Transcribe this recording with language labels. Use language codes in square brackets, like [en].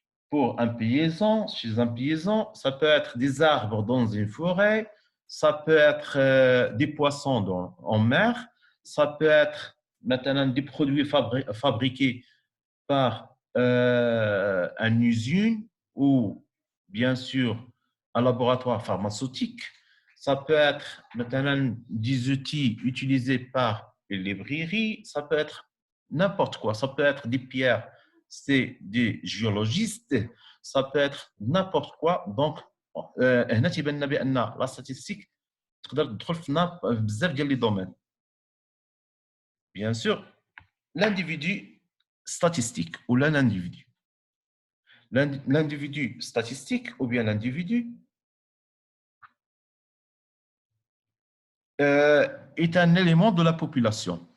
[fr] pour un paysan, chez un paysan, ça peut être des arbres dans une forêt, ça peut être des poissons en mer, ça peut être maintenant des produits fabriqués par une usine ou bien sûr un laboratoire pharmaceutique, ça peut être maintenant des outils utilisés par les librairies, ça peut être n'importe quoi, ça peut être des pierres, c'est des géologistes, ça peut être n'importe quoi. [ar] Donc, هنا تيبان لنا بان لا [fr] statistique [ar] تقدر تدخل في بزاف ديال لي دومين. [fr] Bien sûr, l'individu statistique ou l'individu. L'individu statistique ou bien l'individu est un élément de la population.